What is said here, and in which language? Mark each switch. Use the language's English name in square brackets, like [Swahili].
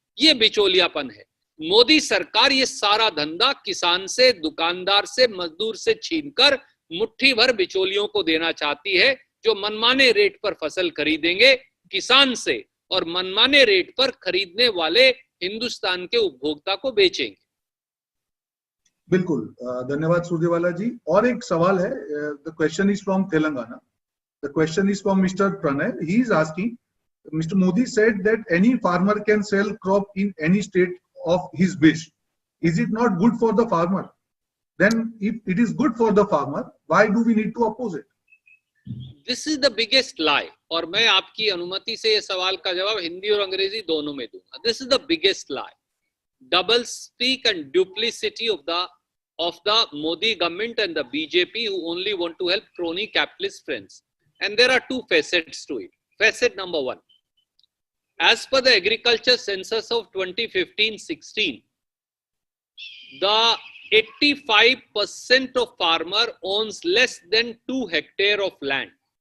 [Hindi] ये बिचौलियापन है। मोदी सरकार ये सारा धंधा किसान से, दुकानदार से, मजदूर से छीनकर मुट्ठी भर बिचौलियों को देना चाहती है, जो मनमाने रेट पर फसल खरीदेंगे किसान से और मनमाने रेट पर खरीदने वाले हिंदुस्तान के उपभोक्ता को बेचेंगे। बिल्कुल, धन्यवाद सूर्यवाला जी। और एक सवाल है, [English] The question is from Telangana. The question is from mister Pranay. He is asking, Mr. Modi said that any farmer can sell crop in any state of his wish. Is it not good for the farmer? Then if it is good for the farmer, why do we need to oppose it? This is the biggest lie. [Hindi] और मैं आपकी अनुमति से ये सवाल का जवाब हिंदी और अंग्रेजी दोनों में दूंगा। [English] This is the biggest lie. Double speak and duplicity of the Modi government and the BJP, who only want to help crony capitalist friends. And there are two facets to it. Facet number one. As per the agriculture census of 2015-16, the 85% of farmer owns less than 2 hectare of land.